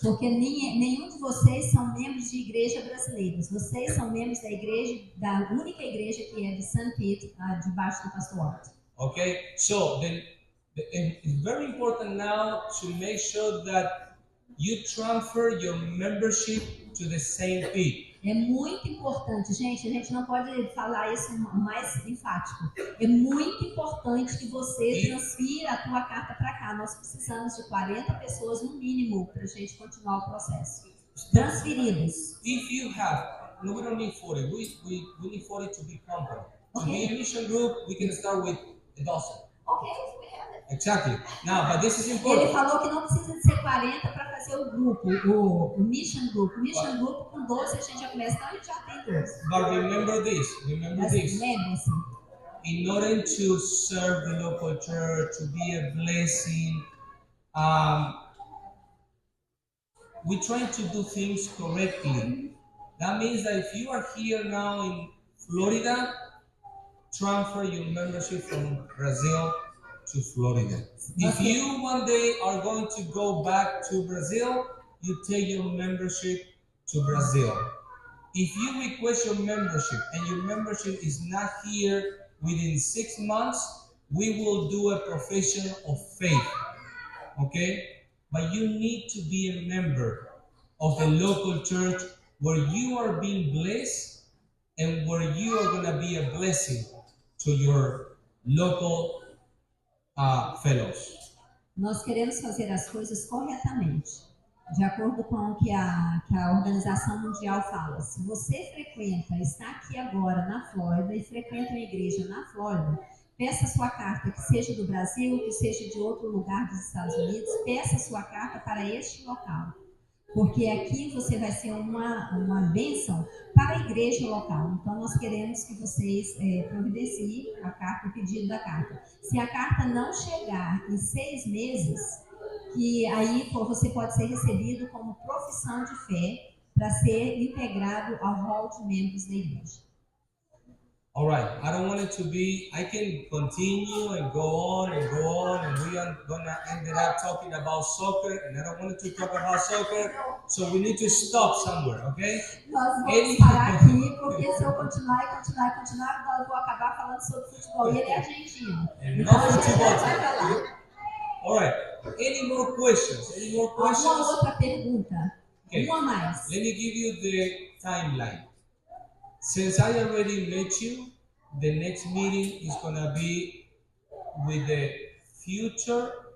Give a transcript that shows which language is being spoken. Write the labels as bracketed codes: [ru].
[pt] Porque nenhum de vocês são membros de igreja brasileiras. Vocês são membros da única igreja que é de St. Pete, debaixo do pastor Art. [en] Okay, so it's very important now to make sure that you transfer your membership to the St. Pete. [pt] É muito importante, gente, a gente não pode falar isso mais enfático. É muito importante que você transfira a tua carta para cá. Nós precisamos de 40 pessoas no mínimo para a gente continuar o processo. Transferidos. [en] If you have, no, we don't need 40. We need 40 to be company. To be a mission group, we can start with a dozen. Ok, we have it. Exactly. Now, but this is [pt] Ele [en] important. [pt] falou que não precisa de ser 40 para fazer o grupo, o mission group. O mission group com 12 a gente já começa, então a gente já tem 12. [en] But remember this. [pt] Mas lembre-se, [en] In order to serve the local church, to be a blessing, we're trying to do things correctly. That means that if you are here now in Florida, transfer your membership from Brazil to Florida. If you one day are going to go back to Brazil, you take your membership to Brazil. If you request your membership and your membership is not here within 6 months, we will do a profession of faith. Okay? But you need to be a member of the local church where you are being blessed and where you are going to be a blessing to your local fellows. [pt] Nós queremos fazer as coisas corretamente, de acordo com o que a Organização Mundial fala. Se você está aqui agora na Flórida e frequenta uma igreja na Flórida, peça sua carta, que seja do Brasil, que seja de outro lugar dos Estados Unidos, peça sua carta para este local. Porque aqui você vai ser uma bênção para a igreja local. Então, nós queremos que vocês providenciem a carta, o pedido da carta. Se a carta não chegar em 6 meses, que aí você pode ser recebido como profissão de fé para ser integrado ao hall de membros da igreja. [en] All right, I don't want it to be, I can continue and go on, and we are gonna end up talking about soccer, and I don't want to talk about soccer, so we need to stop somewhere, okay? [pt] Nós vamos parar aqui, porque se eu continuar, nós vou acabar falando sobre futebol, e ele é argentino. Então a gente vai falar. [en] All right, any more questions? [pt] Alguma outra pergunta? [en] Okay. [pt] Uma mais. [en] Let me give you the timeline. Since I already met you, the next meeting is gonna be with the future.